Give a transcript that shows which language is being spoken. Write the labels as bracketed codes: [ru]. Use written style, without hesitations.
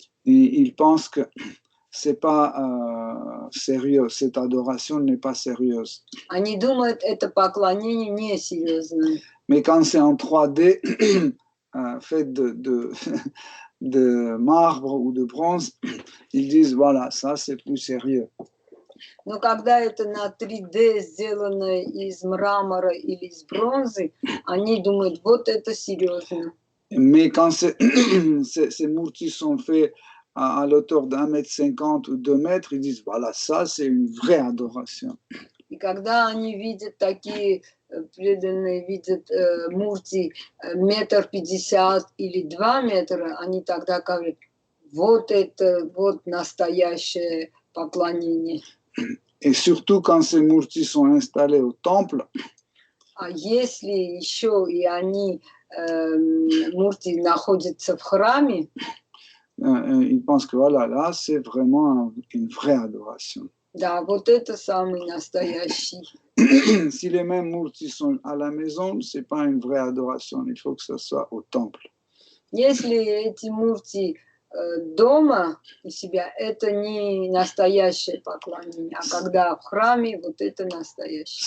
[fr] ils pensent que c'est pas sérieux, cette adoration n'est pas sérieuse. [ru] они думают, это поклонение несерьезное. [fr] Mais quand c'est en 3D, fait de marbre ou de bronze, ils disent voilà, ça c'est plus sérieux. [ru] Но когда это на 3D сделано из мрамора или из бронзы, они думают, вот это серьезно. [fr] Mais quand ces murtis sont faits à l'auteur d'1,50 m ou 2 mètres, ils disent voilà, ça c'est une vraie adoration. [ru] И когда они видят такие преданные, видят мурти 1,50 м или 2 метра, они тогда говорят, вот это вот настоящее поклонение. [fr] Et surtout quand ces murtis sont installés au temple, [ru] а если еще и они, мурти, находятся в храме, [fr] ils pensent que voilà, là c'est vraiment une vraie adoration. [ru] да, вот это самый настоящий. [fr] Si les mêmes murtis sont à la maison, c'est pas une vraie adoration, il faut que ce soit au temple. [ru] Если эти мурти дома у себя, это не настоящее поклонение, а когда в храме, вот это настоящее.